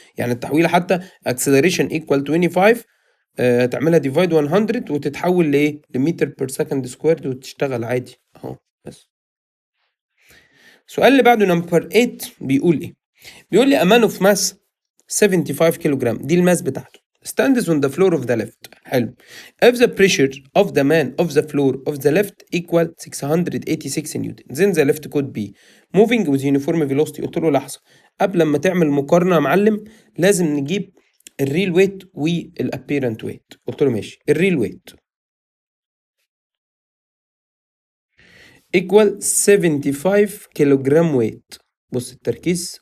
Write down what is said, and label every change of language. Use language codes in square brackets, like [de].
[ar] يعني التحويله حتى [en] acceleration equal 25 [ar] تعملها ديفايد 100 وتتحول لايه؟ لمتر بير سكند سكويرد وتشتغل عادي اهو. بس السؤال اللي بعده نمبر 8 بيقول ايه؟ بيقول لي [en] a man of mass 75 [ar] كيلو جرام. دي الماس بتاعته. [en] stands on the floor of the left. [ar] حلو. [en] if the pressure of the man of the floor of the left equal 686 newton then the left could be moving with uniform velocity. [ar] قلت له لحظة، قبل ما تعمل مقارنة يا معلم لازم نجيب الريل ويت والابيرنت ويت. قلت له ماشي. الريل ويت equal 75 كيلو جرام ويت. بص التركيز.